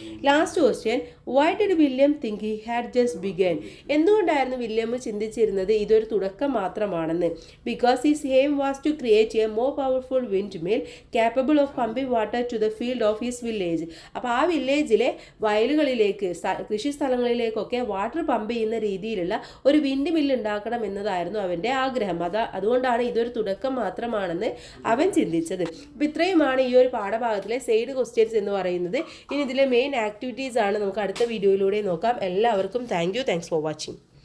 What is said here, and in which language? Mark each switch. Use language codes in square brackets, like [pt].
[en] Last question, why did William think he had just began? [ml] എന്തുകൊണ്ടായിരുന്നു William ചിന്തിച്ചിരുന്നത് ഇതൊരു തുടക്കം മാത്രമാണെന്ന്? [en] because his aim was to create a more powerful windmill capable of pumping water to the field of his village. [ml] അപ്പോൾ ആ വില്ലേജിലെ വയലുകളിലേക്ക്, കൃഷി സ്ഥലങ്ങളിലേക്കൊക്കെ water pump ചെയ്യുന്ന രീതിയിലുള്ള ഒരു വിൻഡ് മില്ല് ഉണ്ടാക്കണം എന്നതായിരുന്നു അവൻ്റെ ആഗ്രഹം. അതുകൊണ്ടാണ് ഇതൊരു തുടക്കം മാത്രമാണെന്ന് അവൻ ചിന്തിച്ചത്. അപ്പോൾ ഇത്രയുമാണ് ഈ ഒരു പാഠഭാഗത്തിലെ സൈഡ് ക്വസ്റ്റ്യൻസ് എന്ന് പറയുന്നത്. ഇനി ഇതിലെ മെയിൻ ആക്ടിവിറ്റീസ് ആണ് നമുക്ക് അടുത്ത വീഡിയോയിലൂടെ നോക്കാം. എല്ലാവർക്കും [en] Thanks for watching.